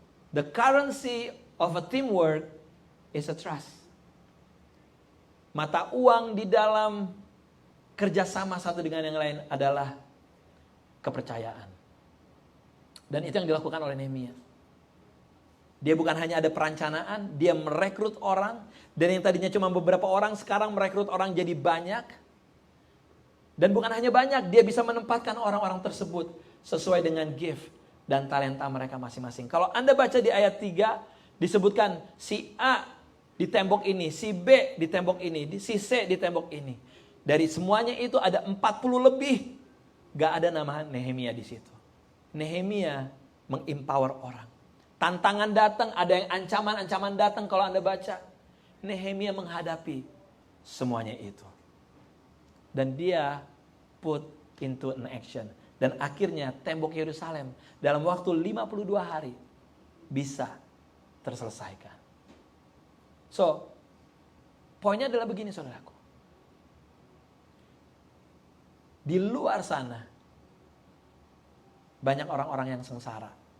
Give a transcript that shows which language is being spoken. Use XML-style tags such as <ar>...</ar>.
<en>The currency of a teamwork is a trust.</en> <id>Mata uang di dalam kerjasama satu dengan yang lain adalah kepercayaan. Dan itu yang dilakukan oleh Nehemia. Dia bukan hanya ada perencanaan, dia merekrut orang. Dan yang tadinya cuma beberapa orang, sekarang merekrut orang jadi banyak. Dan bukan hanya banyak, dia bisa menempatkan orang-orang tersebut sesuai dengan gift dan talenta mereka masing-masing. Kalau Anda baca di ayat 3, disebutkan si A di tembok ini, si B di tembok ini, si C di tembok ini. Dari semuanya itu ada 40 lebih. Gak ada nama Nehemia di situ. Nehemia mengempower orang. Tantangan datang, ada yang ancaman-ancaman datang kalau Anda baca. Nehemia menghadapi semuanya itu. Dan dia</id> <en>put into an action.</en> <id>Dan akhirnya tembok Yerusalem dalam waktu 52 hari bisa terselesaikan. So, poinnya adalah begini saudaraku. Di luar sana, banyak orang-orang yang sengsara.</id>